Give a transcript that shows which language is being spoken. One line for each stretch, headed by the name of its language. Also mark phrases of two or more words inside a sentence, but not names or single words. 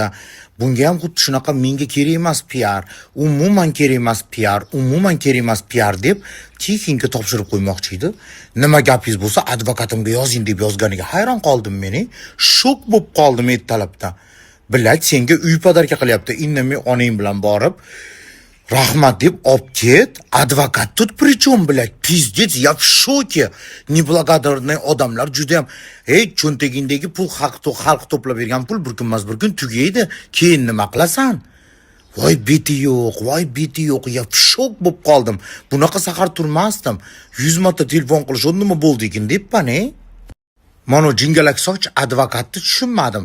Uzbek: Bunga ham xuddi shunaqa menga kerak emas PR, umuman kerak emas PR deb Tifinga topshirib qo'ymoqchi edi. Nima gapingiz bo'lsa advokatimga yozing deb yozganiga hayron qoldim meni. Shok bo'lib qoldim ertalabdan. Bilak senga uy padarka qilyapti. Indamay onang bilan borib rahmat deb olib ket.
Russian: Адвокат тут причём bilak. Pizdец, я в шоке. Неблагодарный
Uzbek: odamlar juda ham cho'ntagingdagi pul xalq to'plab bergan pul bir kunmas bir kun tugaydi. Keyin nima qilasan? Voy beti yo'q,
Russian: я шок
Uzbek: bo'lib qoldim. Bunaqa sahar turmasdim. 100 marta telefon qilishib nima bo'ldi ekan debman, Mana jingalak soch advokatni tushunmadim.